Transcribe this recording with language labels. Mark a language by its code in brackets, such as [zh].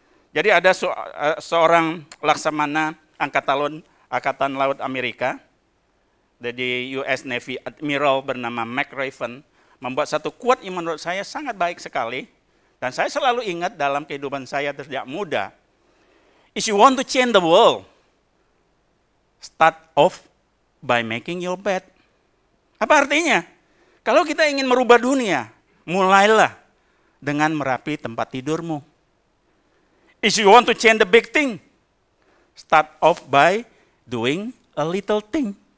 [id] Jadi ada seorang laksamana Angkatan Laut Amerika, dari US Navy Admiral bernama Mac Raven, membuat satu quote yang menurut saya sangat baik sekali, dan saya selalu ingat dalam kehidupan saya sejak muda. [en] If you want to change the world, start off by making your bed. [id] Apa artinya? Kalau kita ingin merubah dunia, mulailah dengan merapi tempat tidurmu. [en] If you want to change the big thing, start off by doing a little thing.